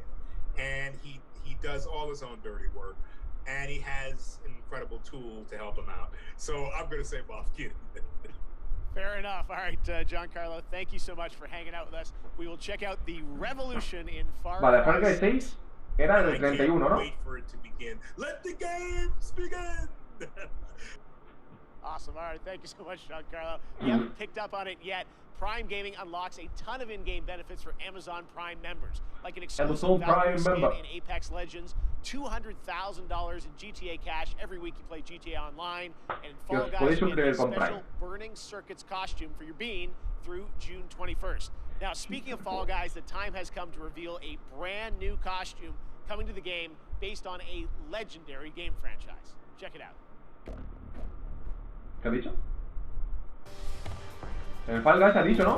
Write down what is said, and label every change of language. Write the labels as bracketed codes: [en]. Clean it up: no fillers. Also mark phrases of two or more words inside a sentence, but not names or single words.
[en] And he does all his own dirty work, and he has an incredible tool to help him out. So I'm going to say Moff Gideon. Fair enough. All right, Giancarlo, thank you so much for hanging out with us. We will check out the Revolution in Far Cry 6. [es] Vale, Far Cry 6 era del 31, ¿no? [en] Wait for it to begin. Let the games begin. Awesome. All right, thank you so much, Giancarlo. You haven't picked up on it yet. Prime Gaming unlocks a ton of in-game benefits for Amazon Prime members, like an exclusive value skin in Apex Legends, $200,000 in GTA cash every week you play GTA Online, and in Fall Guys you get a special Burning Circuits costume for your bean through June 21st. Now, speaking of Fall Guys, the time has come to reveal a brand new costume coming to the game based on a legendary game franchise. Check it out. [es] ¿Qué ha dicho? El Fall Guys ha dicho, ¿no?